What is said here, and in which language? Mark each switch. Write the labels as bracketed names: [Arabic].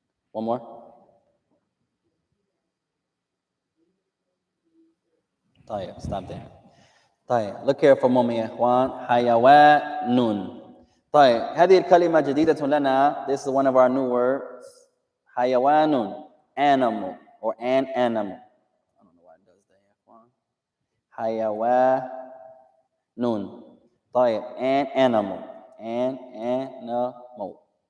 [English] One more. [Arabic] طيب, [English] stop there. طيب, look here for a moment [Arabic] يا إخوان. حيوان. طيب, هذه الكلمة جديدة لنا. [English] This is one of our new words. حيوان, animal or an animal. I don't know why it does that [Arabic] يا إخوان. حيوان. طيب, [English] an animal. An animal.